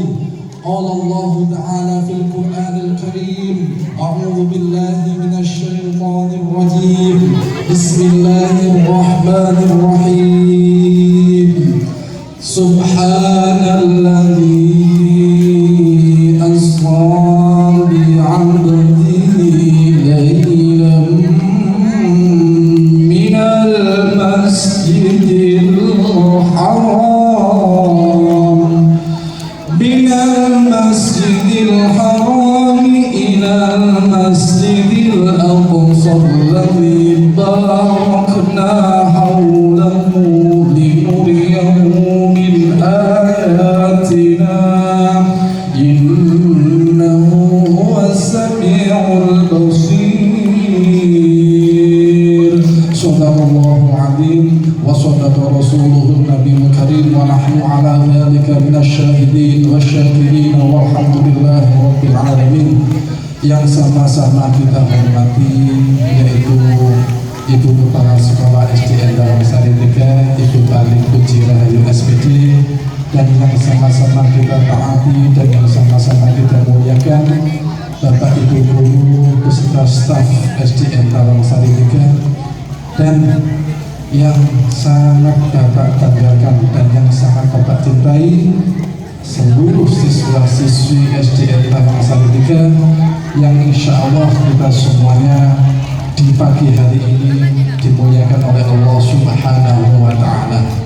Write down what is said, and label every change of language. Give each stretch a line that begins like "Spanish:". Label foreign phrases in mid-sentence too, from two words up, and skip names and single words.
Arabic: قال الله تعالى في القرآن الكريم، أعوذ بالله من الشيطان الرجيم. بسم الله الرحمن الرحيم. سبحان الذي أسرى بعبده ليلا من المسجد الحرام إلى المسجد الأقصى الذي باركنا حوله لنريه من آياتنا إنه هو السميع البصير. صدق الله العظيم وصدق رسوله النبي الكريم ونحن على ذلك من الشاهدين والشاكرين والحمد لله رب العالمين.
Indonesian: Yang sama-sama kita hormati yaitu Ibu Kepala Sekolah SDN Lawang Sari 3, Ibu Balik Puji Rahayu SPD, dan yang sama-sama kita taati dan yang sama-sama kita muliakan Bapak Ibu Guru beserta staf SDN Lawang Sari 3, dan yang sangat Bapak banggakan dan yang sangat Bapak cintai seluruh siswa-siswi SDN Lawang Sari 3 yang
Arabic: إن شاء الله
Indonesian: kita semuanya di pagi hari ini dimuliakan oleh Allah
Arabic: سبحانه وتعالى.